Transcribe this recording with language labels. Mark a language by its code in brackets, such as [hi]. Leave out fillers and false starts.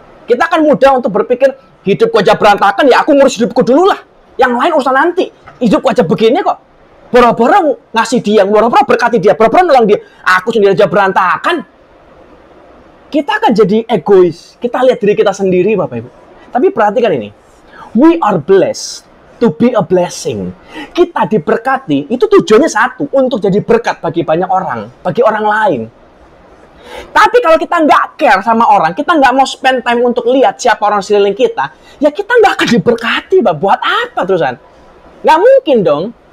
[id] Kita akan mudah untuk berpikir, hidupku aja berantakan, ya aku ngurus hidupku dulu lah. Yang lain urusan nanti. Hidupku aja begini kok. Boro-boro ngasih dia, boro-boro berkati dia, boro-boro nolong dia. Aku sendiri aja berantakan. Kita akan jadi egois. Kita lihat diri kita sendiri, Bapak Ibu. Tapi perhatikan ini. [en] We are blessed to be a blessing. [id] Kita diberkati, itu tujuannya satu. Untuk jadi berkat bagi banyak orang. Bagi orang lain. Tapi kalau kita nggak care sama orang, kita nggak mau [en] spend time [id] untuk lihat siapa orang sekeliling kita, ya kita nggak akan diberkati, Pak. Buat apa terusan? Nggak mungkin dong.